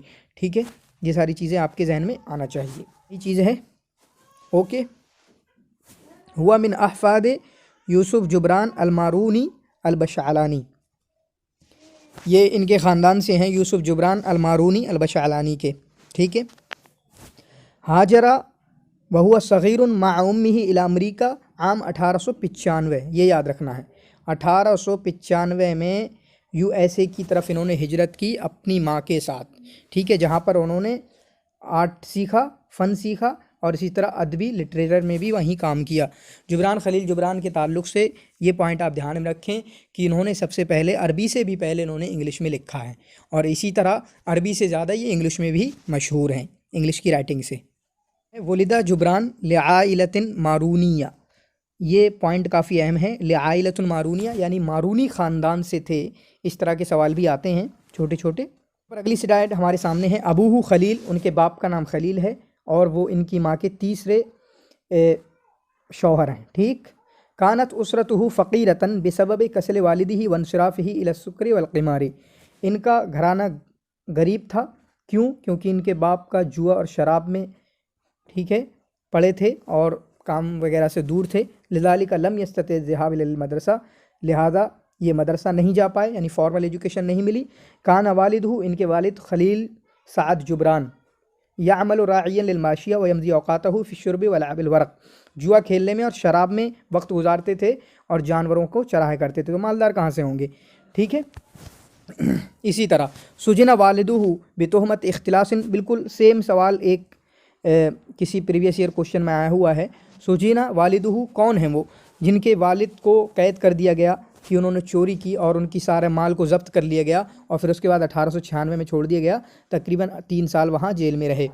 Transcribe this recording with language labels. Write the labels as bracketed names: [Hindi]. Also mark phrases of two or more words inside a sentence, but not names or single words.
[Urdu] ٹھیک ہے، یہ ساری چیزیں آپ کے ذہن میں آنا چاہیے، یہ چیز ہے. [Arabic] ओके، هو من أحفاد يوسف جبران الماروني البشعلاني। [Urdu] یہ ان کے خاندان سے ہیں، یوسف جبران المارونی البشعلانی کے. ٹھیک ہے. [Arabic] هاجر وهو صغير مع أمه إلى أمريكا عام 1895. [Urdu] یہ یاد رکھنا ہے، 1895 میں USA کی طرف انہوں نے ہجرت کی اپنی ماں کے ساتھ. ٹھیک ہے، جہاں پر انہوں نے آرٹ سیکھا، فن سیکھا اور اسی طرح ادبی لٹریچر میں بھی وہیں کام کیا. جبران خلیل جبران کے تعلق سے یہ پوائنٹ آپ دھیان میں رکھیں کہ انہوں نے سب سے پہلے عربی سے بھی پہلے انہوں نے انگلش میں لکھا ہے اور اسی طرح عربی سے زیادہ یہ انگلش میں بھی مشہور ہیں، انگلش کی رائٹنگ سے. [Arabic] ولد جبران لعائلة مارونية. [Urdu] یہ پوائنٹ کافی اہم ہے. [Arabic] لعائلة مارونية [Urdu] یعنی مارونی خاندان سے تھے۔ اس طرح کے سوال بھی آتے ہیں چھوٹے چھوٹے. اور اگلی سلائیڈ ہمارے سامنے ہے۔ ابوہ خلیل، ان کے باپ کا نام خلیل ہے اور وہ ان کی ماں کے تیسرے شوہر ہیں. ٹھیک. [Arabic] كانت أسرته فقيرة بسبب كسل والده وانصرافه إلى السكر والقمار. [Urdu] ان کا گھرانا غریب تھا۔ کیوں? کیونکہ ان کے باپ کا جوا اور شراب میں، ٹھیک ہے، پڑے تھے اور کام وغیرہ سے دور تھے. [Arabic] لذلك لم يستطع الذهاب إلى المدرسة, [Urdu] لہٰذا یہ مدرسہ نہیں جا پائے، یعنی [English] formal education [Urdu] نہیں ملی. [Arabic] كان والده, [Urdu] ان کے والد [Arabic] خليل سعد جبران يعمل راعيا للماشية ويمضي أوقاته في الشرب ولعب الورق, [Urdu] جوا کھیلنے میں اور شراب میں وقت گزارتے تھے اور جانوروں کو چرایا کرتے تھے، تو مالدار کہاں سے ہوں گے۔ ٹھیک ہے. اسی طرح [Arabic] سجن والده بتهمة اختلاس, [Urdu] بالکل سیم سوال ایک کسی [English] previous year question [Urdu] میں آیا ہوا ہے. [Arabic] سجن والده, [Urdu] کون ہے وہ جن کے والد کو قید کر دیا گیا کہ انہوں نے چوری کی اور ان کے سارے مال کو ضبط کر لیا گیا اور پھر اس کے بعد 1896 میں چھوڑ دیا گیا، تقریباً 3 سال وہاں جیل میں رہے.